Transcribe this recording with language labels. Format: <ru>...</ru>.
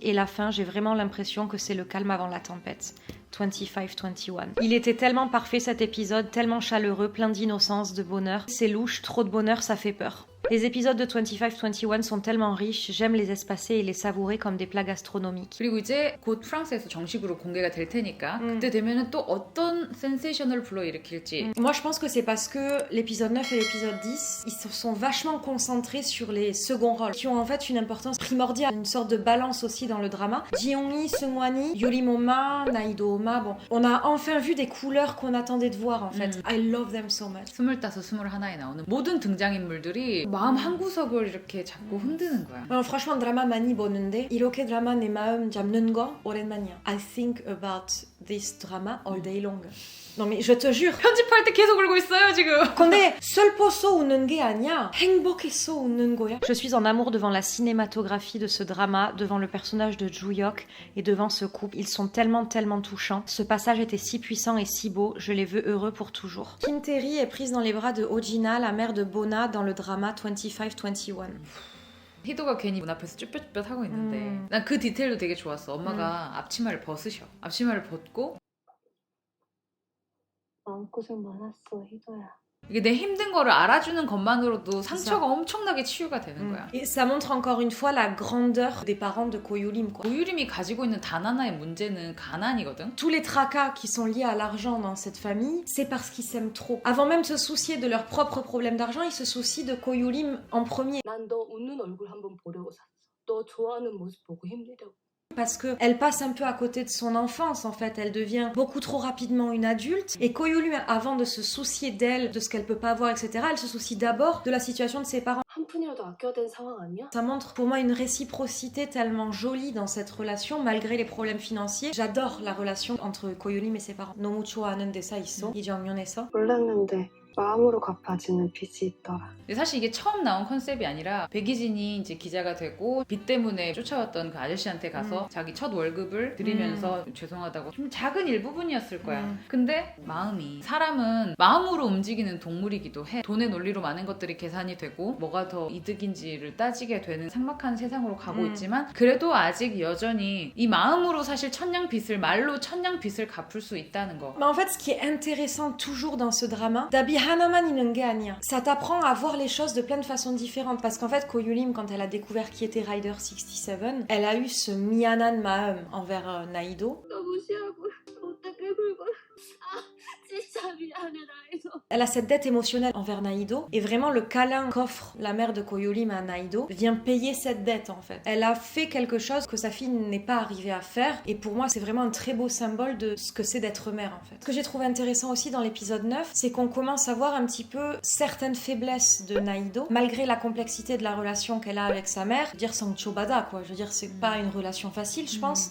<fr>Et la fin, j'ai vraiment l'impression que c'est le calme avant la tempête. 25-21. Il était tellement parfait cet épisode, tellement chaleureux, plein d'innocence, de bonheur. C'est louche, trop de bonheur, ça fait peur. Les épisodes de 25-21 sont tellement riches, j'aime les espacer et les savourer comme des plats gastronomiques.</fr> <ko>그리고 이제 곧 프랑스에서 정식으로 공개가 될 테니까 그때 되면은 또 어떤 센세이셔널 불러일으킬지.</ko> <fr>Moi je pense que c'est parce que l'épisode 9 et l'épisode 10, ils se sont vachement concentrés sur les seconds rôles, qui ont en fait une importance primordiale, une sorte de balance aussi dans le drama. Ji-Young-hee, Seung-Hwan-hee, Yorim-Oh-ma, Na-hee-do-ma, bon. On a enfin vu des couleurs qu'on attendait de voir en fait.</fr> <en>I love them so much.</en> <ko>25, 21에 나오는 모든 등장인물들이 마음 한 구석을 이렇게 자꾸 흔드는 거야.</ko> <fr>Franchement</fr> <ko>드라마 많이 보는데 이렇게 드라마 내 마음 잡는 거 오랜만이야.</ko> <en>I think about this drama all day long.</en> <fr>Non mais je te jure.</fr> <ko>편집할 때 계속 울고 있어요 지금. 근데 슬퍼서 웃는 게 아니야. 행복해서 웃는 거야.</ko> <fr>Je suis en amour devant la cinématographie de ce drama, devant le personnage de Joo-hyuk et devant ce couple. Ils sont tellement touchants. Ce passage était si puissant et si beau. Je les veux heureux pour toujours. Kim Terry est prise dans les bras de Oh-jina, la mère de Bona, dans le drama 25-21.</fr> <ko>희도가 괜히 문 앞에서 쭈뼛쭈뼛 하고 있는데 난 그 디테일도 되게 좋았어. 엄마가 앞치마를 벗으셔. 앞치마를 벗고 마음고생 많았어, 희도야. 이게 내 힘든 거를 알아주는 것만으로도 상처가 엄청나게 치유가 되는 거야.</ko> <fr>Et ça montre encore une fois la grandeur des parents de Ko-Yulim, quoi.</fr> <ko>고유림이 가지고 있는 단 하나의 문제는 가난이거든.</ko> <fr>Tous les tracas qui sont liés à l'argent dans cette famille, c'est parce qu'ils s'aiment trop. Avant même de se soucier de leurs propres problèmes d'argent, ils se soucient de Ko-Yulim en premier.</fr> <ko>난 너 웃는 얼굴 한번 보려고 샀어. 너 좋아하는 모습 보고 힘내려고.</ko> <fr>Parce qu'elle passe un peu à côté de son enfance, en fait. Elle devient beaucoup trop rapidement une adulte. Et Ko-Yulim, avant de se soucier d'elle, de ce qu'elle peut pas avoir, etc., elle se soucie d'abord de la situation de ses parents.</fr> <ko>한 푼이라도 아껴야 되는 상황 아니야?</ko> <fr>Ça montre pour moi une réciprocité tellement jolie dans cette relation, malgré les problèmes financiers. J'adore la relation entre Ko-Yulim et ses parents.</fr> <ko>너무 좋아하는 데서 있어. 이 장면에서. 몰랐는데 마음으로 갚아지는 빚이 있더라. 근데 사실 이게 처음 나온 컨셉이 아니라 백이진이 이제 기자가 되고 빚 때문에 쫓아왔던 그 아저씨한테 가서 자기 첫 월급을 드리면서 죄송하다고 좀 작은 일부분이었을 거야. 근데 마음이 사람은 마음으로 움직이는 동물이기도 해. 돈의 논리로 많은 것들이 계산이 되고 뭐가 더 이득인지를 따지게 되는 삭막한 세상으로 가고 있지만 그래도 아직 여전히 이 마음으로 사실 천냥 빚을 말로 천냥 빚을 갚을 수 있다는 거.</ko> <fr>Mais en fait, ce qui est intéressant toujours dans ce drama,</fr> <ko>Dabi Hanaman 있는 게 아니야.</ko> <fr>Ça t'apprend à voir les choses de plein de façons différentes. Parce qu'en fait, Ko-Yulim, quand elle a découvert qui était Rider 67, elle a eu ce</fr> <ko>mianan maum</ko> <fr>envers Na-hee-do.</fr> <ko>너 무시하고 어떻게 굴고 진짜 미안해 나이도.</ko> <fr>Elle a cette dette émotionnelle envers Na-hee-do. Et vraiment, le câlin qu'offre la mère de Ko-Yulim à Na-hee-do vient payer cette dette, en fait. Elle a fait quelque chose que sa fille n'est pas arrivée à faire. Et pour moi, c'est vraiment un très beau symbole de ce que c'est d'être mère, en fait. Ce que j'ai trouvé intéressant aussi dans l'épisode 9, c'est qu'on commence à voir un petit peu certaines faiblesses de Na-hee-do, malgré la complexité de la relation qu'elle a avec sa mère. Je veux dire, sans chobada, quoi. Je veux dire, c'est pas une relation facile, je pense.</fr>